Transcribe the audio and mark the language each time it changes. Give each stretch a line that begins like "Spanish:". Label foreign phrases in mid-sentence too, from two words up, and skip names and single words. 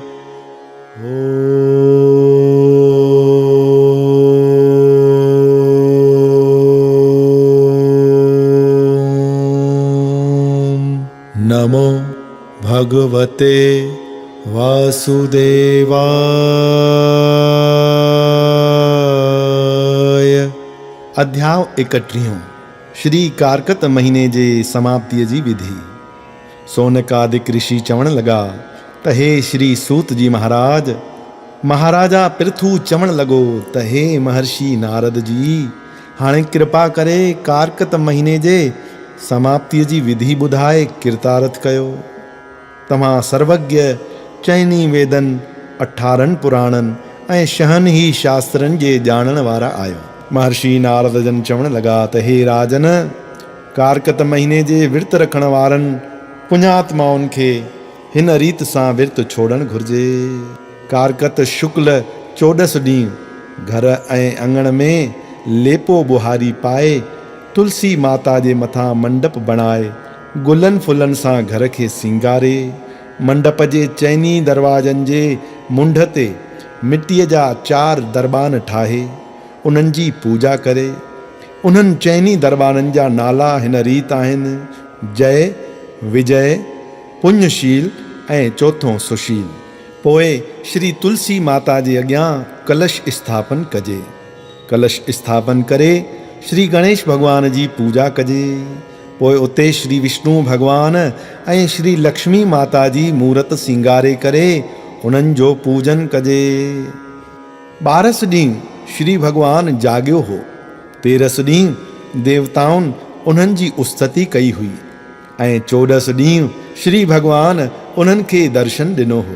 Sanskrit: नमो भगवते वासुदेवाय।
Sindhi: अध्याय 31। श्री कारकत महीने जे समाप्तिअ जी विधि। सोनकादिक ऋषि चवण लगा त हे श्री सूत जी महाराज, महाराजा पृथु चवण लॻो त हे महर्षि नारद जी, हाणे कृपा करे कारकत महीने जे समाप्तिअ जी विधि ॿुधाए किरतारथ कयो। तव्हां सर्वज्ञ चइनी वेदनि, 18 पुराणनि ऐं 6 ही शास्त्रनि जे ॼाणण वारा आहियो। महर्षि नारद जन चवण लॻा त हे राजन, कारकत महीने जे विर्त रखण वारनि पुण्यात्माउनि खे हिन रीत सां विर्त छोड़णु घुर्जे। कारकत शुक्ल 14 ॾींहुं घर ऐं अङण में लेपो बुहारी पाए, तुलसी माता जे मथां मंडप बणाए, गुलनि फुलनि सां घर खे सिंगारे, मंडप जे चइनी दरवाजनि जे मुंड ते मिटीअ जा 4 दरबान ठाहे उन्हनि जी पूजा करे। उन्हनि चइनी दरबारनि जा नाला हिन रीत आहिनि: जय, विजय, पुण्यशील ऐं चौथों सुशील। पोइ श्री तुलसी माता जे अॻियां कलश स्थापन कजे। कलश स्थापन करे श्री गणेश भगवान जी पूजा कजे। पोइ उते श्री विष्णु भगवान ऐं श्री लक्ष्मी माता जी मूरत सिंगारे करे उन्हनि जो पूजन कजे। 12 ॾींहुं श्री भगवान जाॻियो हो। 13 ॾींहुं देवताउनि उन्हनि जी उस्तति कई हुई ऐं 14 ॾींहुं श्री भगवान उन्हनि खे दर्शन ॾिनो हो।